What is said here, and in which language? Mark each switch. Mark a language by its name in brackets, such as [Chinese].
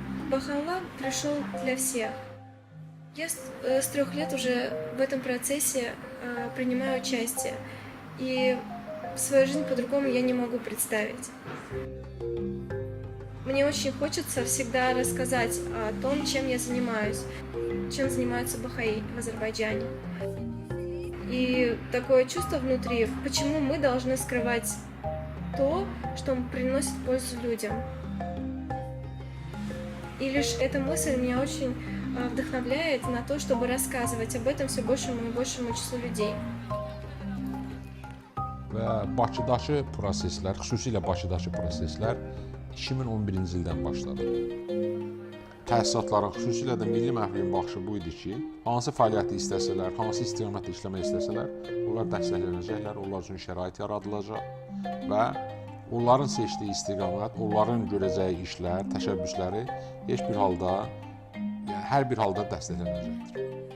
[Russian] Baha'u'llah пришел для всех. Я с 3 лет уже в этом процессе принимаю участие, и свою жизнь по-другому я не могу представить. Мне очень хочется всегда рассказать о том, чем я занимаюсь, чем занимаются бахаи в Азербайджане. И такое чувство внутри, почему мы должны скрывать то, что приносит пользу людям. И лишь эта мысль меня очень вдохновляет на то, чтобы рассказывать об этом все большему и большему числу людей. [Azerbaijani] Və Bakıdakı proseslər, xüsusilə Bakıdakı proseslər 2011-ci ildən başladı. Təsisatların, xüsusilə də milli məhviliyin baxışı bu idi ki, hansı fəaliyyəti istəsələr, hansı istiqamətdə işləmək istəsələr, onlar dəstəklənəcəklər, onlar üçün şərait yaradılacaq və onların seçdiyi istiqamət, onların görəcəyi işlər, təşəbbüsləri heç bir halda, yəni hər bir halda dəstəklənəcəkdir.